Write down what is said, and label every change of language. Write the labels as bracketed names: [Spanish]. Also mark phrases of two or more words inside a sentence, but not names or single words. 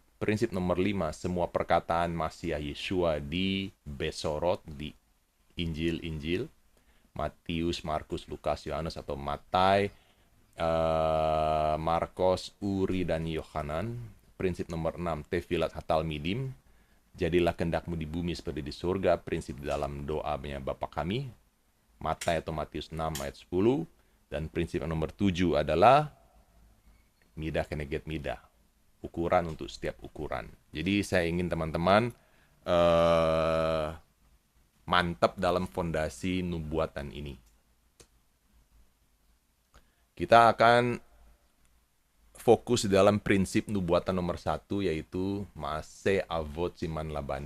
[Indonesian] Prinsip nomor 5, semua perkataan Masiah Yeshua di Besorot, di Injil-Injil, Matius, Markus, Lukas, Yohanes atau Matai, Markos, Uri, dan Yohanan. Prinsip nomor 6, [Hebrew] תפילת התלמידים, [Indonesian] jadilah kehendakmu di bumi seperti di surga. Prinsip di dalam doanya Bapa kami, Matai atau Matius 6 ayat 10. Dan prinsip nomor 7 adalah [Hebrew] מידה כנגד מידה, [Indonesian] ukuran untuk setiap ukuran. Jadi saya ingin teman-teman mantap dalam fondasi nubuatan ini. Kita akan fokus dalam prinsip nubuatan nomor 1, yaitu [Hebrew] מעשה אבות סימן לבנים.